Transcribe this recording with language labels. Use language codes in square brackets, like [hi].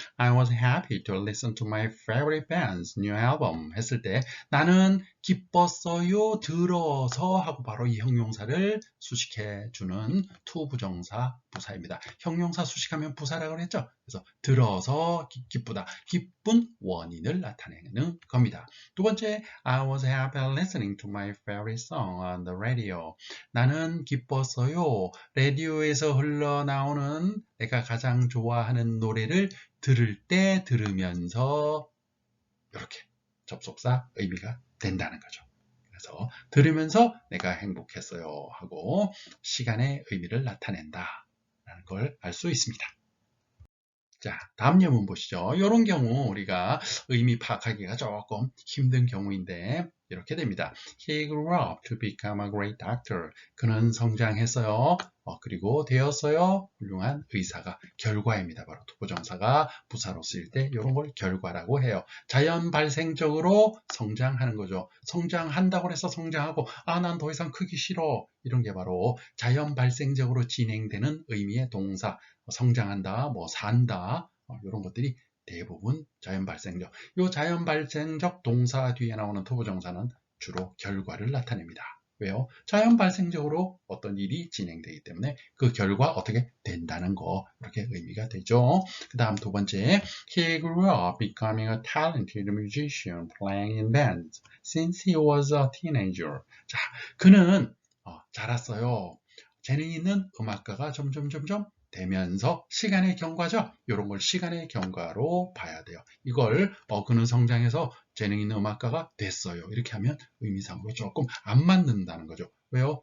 [en] I was happy to listen to my favorite band's new album [ko] 했을 때 나는 기뻤어요 들어서 하고 바로 이 형용사를 수식해 주는 투부정사 부사입니다. 형용사 수식하면 부사라고 그랬죠? 그래서 들어서 기쁘다. 기쁜 원인을 나타내는 겁니다. 두 번째, [en] I was happy listening to my favorite song on the radio. [ko] 나는 기뻤어요. 라디오에서 흘러나오는 내가 가장 좋아하는 노래를 들을 때 들으면서 이렇게 접속사 의미가 된다는 거죠. 그래서 들으면서 내가 행복했어요 하고 시간의 의미를 나타낸다 라는 걸 알 수 있습니다. 자, 다음 예문 보시죠. 이런 경우 우리가 의미 파악하기가 조금 힘든 경우인데 이렇게 됩니다. [en] He grew up to become a great doctor. [ko] 그는 성장했어요. 그리고 되었어요. 훌륭한 의사가 결과입니다. 바로 투부정사가 부사로 쓰일 때 이런 걸 결과라고 해요. 자연 발생적으로 성장하는 거죠. 성장한다고 해서 성장하고 난 더 이상 크기 싫어. 이런 게 바로 자연 발생적으로 진행되는 의미의 동사. 성장한다, 뭐 산다 이런 것들이 대부분 자연 발생적. 이 자연 발생적 동사 뒤에 나오는 투부정사는 주로 결과를 나타냅니다. 왜요? 자연 발생적으로 어떤 일이 진행되기 때문에 그 결과 어떻게 된다는 거 이렇게 의미가 되죠. 그 다음 두 번째, [en] He grew up becoming a talented musician playing in bands since he was a teenager. [ko] 자, 그는 자랐어요. 재능 있는 음악가가 점점 되면서 시간의 경과죠. 이런 걸 시간의 경과로 봐야 돼요. 이걸 그는 성장해서 재능 있는 음악가가 됐어요. 이렇게 하면 의미상으로 조금 안 맞는다는 거죠. 왜요?